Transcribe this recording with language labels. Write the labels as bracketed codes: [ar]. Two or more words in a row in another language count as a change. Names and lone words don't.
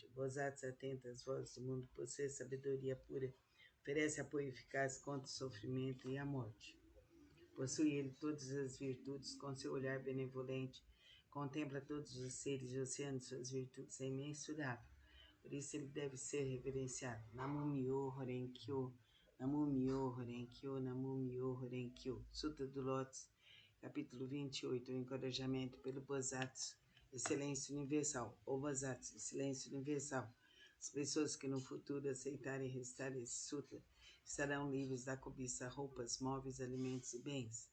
[pt] O Bodhisattva atento às vozes do mundo, possui sabedoria pura, oferece apoio eficaz contra o sofrimento e a morte. Possui ele todas as virtudes, com seu olhar benevolente, contempla todos os seres e o oceano de suas virtudes é imensurável. Por isso ele deve ser reverenciado. [ja] Namo Myoho Renkyo, Namo Myoho Renkyo, Namo Myoho Renkyo. [pt] Sutra do Lótus, capítulo 28, o encorajamento pelo Bodhisattva, excelência universal. O Bodhisattva, excelência universal. As pessoas que no futuro aceitarem recitar esse sutra estarão livres da cobiça, roupas, móveis, alimentos e bens.